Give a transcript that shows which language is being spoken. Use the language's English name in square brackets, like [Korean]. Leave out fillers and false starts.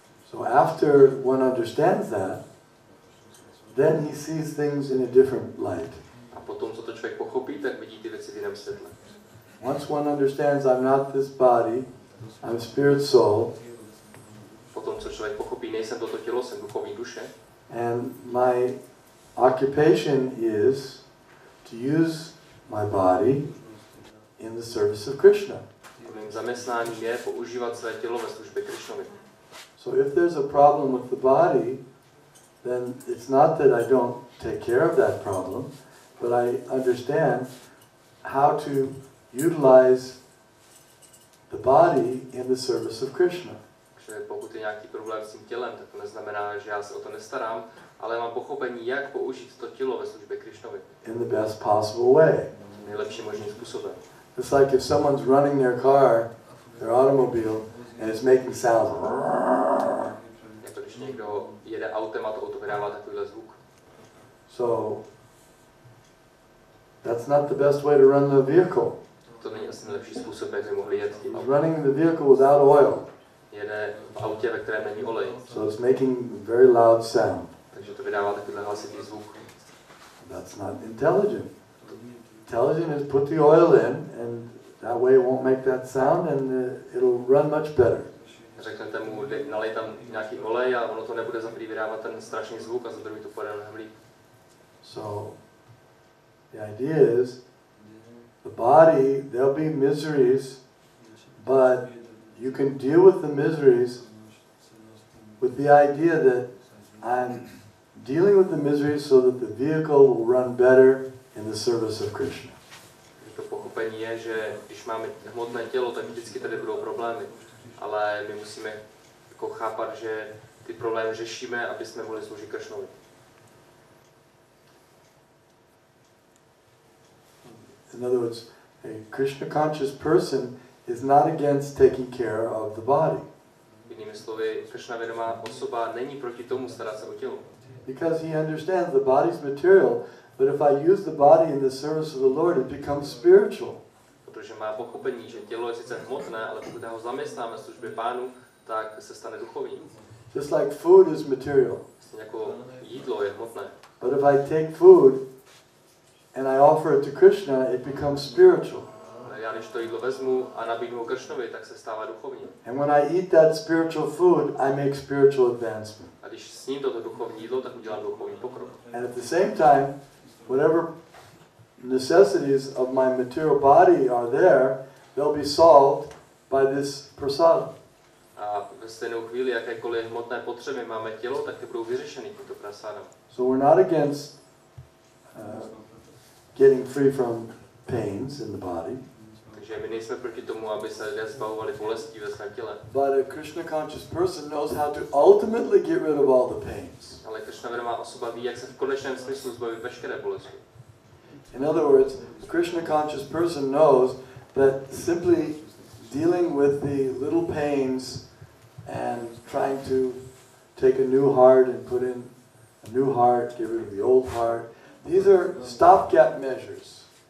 [English] So after one understands that, then he sees things in a different light. [Czech] A potom, co to člověk pochopí, tak vidí ty věci v jiném světle. [English] Once one understands I'm not this body, I'm spirit soul, [Czech] Potom, co člověk pochopí, nejsem toto tělo, jsem duchovní duše. [English] and my occupation is to use my body in the service of Krishna. [Czech] Mým zaměstnáním je používat své tělo ve službě Krišnovi. [English] So if there's a problem with the body, then it's not that I don't take care of that problem, but I understand how to utilize the body in the service of Krishna. [Czech] Takže pokud je nějaký problém s tím tělem, tak to neznamená, že já se o to nestarám, ale mám pochopení, jak použít to tělo ve službě Krišnovi. [English] In the best possible way. [Czech] Nejlepším možným způsobem. [English] It's like if someone's running their car, their automobile, and it's making sounds. [Czech] Jako když někdo jede autem a to auto vydává takovýhle zvuk. [English] So that's not the best way to run the vehicle. [Czech] To není asi nejlepší způsob, jak by mohli jet tím [English] He's [Czech] autem. [English] running the vehicle without oil, [Czech] Jede v autě, ve kterém není olej. [English] so it's making very loud sound. [Czech] Takže to vydává takovýhle hlasitý zvuk. [English] That's not intelligent. Intelligent is put the oil in, and that way it won't make that sound, and it'll run much better. [Czech] Řeknete mu, nalej tam nějaký olej a ono to nebude za prvý vydávat ten strašný zvuk a za druhý to pojede mnohem líp. [English] So the idea is, the body, there'll be miseries, but you can deal with the miseries with the idea that I'm dealing with the miseries so that the vehicle will run better in the service of Krishna. [Czech] To pochopení je, že když máme hmotné tělo, tak vždycky tady budou problémy. Ale my musíme jako chápat, že ty problémy řešíme, aby jsme mohli sloužit Krišnovi. [English] In other words, a Krishna conscious person is not against taking care of the body. [Czech] Jinými slovy, Krišna vědomá osoba není proti tomu starat se o tělo. [English] Because he understands the body's material, but if I use the body in the service of the Lord, it becomes spiritual. [Czech] Protože má pochopení, že tělo je sice hmotné, ale pokud ho zaměstnáme v službě Pánu, tak se stane duchovním. [English] Just like food is material. [Czech] Vlastně jako jídlo je hmotné. [English] But if I take food and I offer it to Krishna, it becomes spiritual. [Czech] já když to jídlo vezmu a nabídnu ho Kršnovi, tak se stává duchovní. [English] And when I eat that spiritual food, I make spiritual advancement. [Czech] A když sním toto duchovní jídlo, tak udělám duchovní pokrok. [English] And at the same time, whatever necessities of my material body are there, they'll be solved by this prasada. [Czech] A ve stejnou chvíli, jakékoliv hmotné potřeby máme tělo, tak ty budou vyřešeny tímto prasádem. [English] So we're not against getting free from pains in the body. [Czech] Takže my nejsme proti tomu, aby se lidé zbavovali bolestí ve svém těle. [English] But a Krishna conscious person knows how to ultimately get rid of all the pains. [Czech] Ale Kršnavědomá osoba ví, jak se v konečném smyslu zbavit veškeré bolesti. [English] In other words, a Krishna conscious person knows that simply dealing with the little pains and trying to take a new heart and put in a new heart, get rid of the old heart, these are stopgap measures.